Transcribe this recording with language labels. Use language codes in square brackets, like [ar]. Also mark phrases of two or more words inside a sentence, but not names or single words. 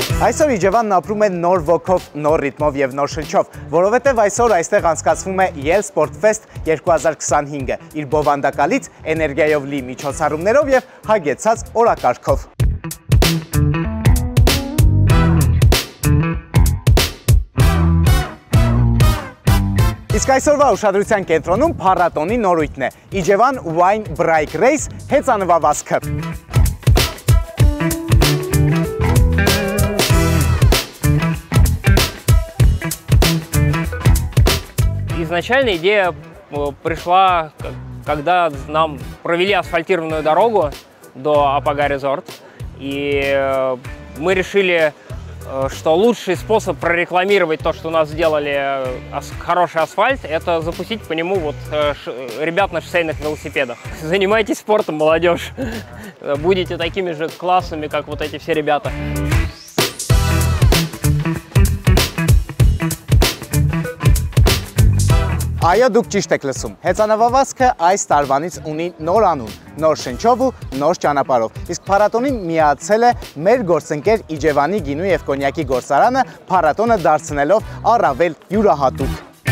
[hy] Այսօր Իջևանն ապրում է նոր ոգով, նոր ռիթմով և նոր շնչով, որովհետև այսօր այստեղ անցկացվում է YELSPORTFEST 2025-ը, իր բովանդակալից, էներգիայով լի միջոցառումներով և հագեցած օրակարգով։ Իսկ այսօրվա ուշադրության կենտրոնում փառատոնի նորույթն է՝ Իջևան Wine Bike Race հեծանվավազքը։ [ru] Изначально идея пришла, когда нам провели асфальтированную дорогу до Апага Resort, и мы решили, что лучший способ прорекламировать то, что у нас сделали хороший асфальт, это запустить по нему ребят на шоссейных велосипедах. Занимайтесь спортом, молодежь. Будете такими же классными, как вот эти все ребята. [hy] Այո, դուք ճիշտ եք լսում։ Հեծանվավազքը այս տարվանից ունի նոր անուն, նոր շնչով ու նոր ճանապարհով։ Իսկ փառատոնին միացել է մեր գործընկեր Իջևանի գինու և կոնյակի գործարանը, փառատոնը դարձնելով առավել յուրահատուկ։